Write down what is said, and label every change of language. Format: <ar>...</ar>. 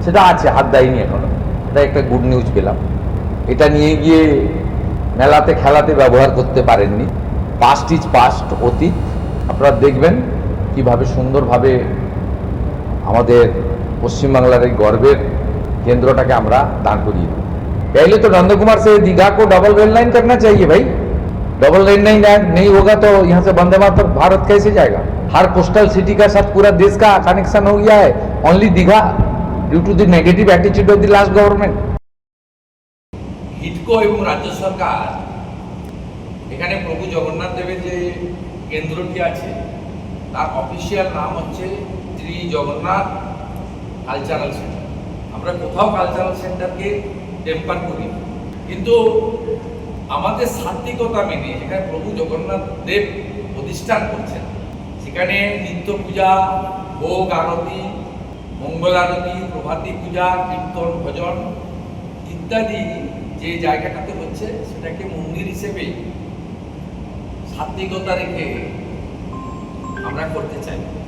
<bn>সেটা আছে, হাত দেয়নি এখনো। এটা একটা গুড নিউজ পেলাম। এটা নিয়ে গিয়ে মেলাতে খেলাতে ব্যবহার করতে পারেননি।</bn> <en>past is past,</en> <bn>অতীত। আপনারা দেখবেন কিভাবে সুন্দরভাবে আমাদের পশ্চিমবাংলার এই গর্বের কেন্দ্রটাকে আমরা দাঁড় করিয়ে দেব।</bn> <hi>पहले तो नंदकुमार से दीघा को डबल रेल लाइन करना चाहिए भाई। डबल रेल लाइन नहीं होगा तो यहाँ से वंदे मातरम भारत कैसे जाएगा? हर कोस्टल सिटी का साथ पूरा देश का कनेक्शन हो गया है।</hi> <en>Only Digha due to the negative attitude of the last government.</en> <bn>হিডকো এবং রাজ্য সরকার এখানে প্রভু জগন্নাথ দেবের যে কেন্দ্রটি আছে তার অফিসিয়াল নাম হচ্ছে শ্রী জগন্নাথ কালচারাল সেন্টার। আমরা কোথাও কালচারাল সেন্টারকে টেম্পার করি, কিন্তু আমাদের সাত্বিকতা মেনে যেখানে প্রভু জগন্নাথ দেব প্রতিষ্ঠান করছেন সেখানে নিত্য পূজা, ভোগ আরতি, মঙ্গল আরতি, প্রভাতী পূজা, কীর্তন, ভজন ইত্যাদি যে জায়গাটাতে হচ্ছে সেটাকে মন্দির হিসেবে সাত্বিকতা রেখে আমরা করতে চাই।</bn>